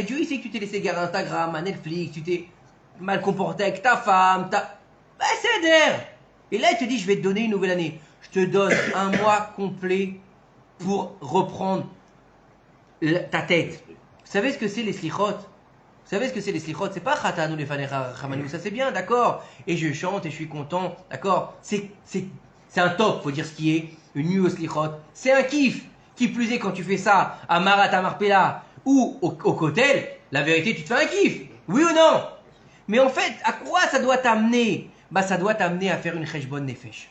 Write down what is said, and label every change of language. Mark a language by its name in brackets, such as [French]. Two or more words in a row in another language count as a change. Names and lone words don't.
[French] Dieu il sait que tu t'es laissé égarer Instagram, à Netflix, tu t'es mal comporté avec ta femme, bah c'est d'air. Et là il te dit je vais te donner une nouvelle année. Je te donne un mois complet pour reprendre ta tête. Vous savez ce que c'est les slichot? Vous savez ce que c'est les slichot? C'est pas [Hebrew] חטאנו לפניך רחמנו, [French] ça c'est bien, d'accord. Et je chante et je suis content, d'accord. C'est un top, faut dire ce qui est. Une nuit au slichot, c'est un kiff. Qui plus est quand tu fais ça à Marat Marpella ou au Kotel, la vérité tu te fais un kiff. Oui ou non? Mais en fait, à quoi ça doit t'amener? Bah ça doit t'amener à faire une [Hebrew] חשבון נפש.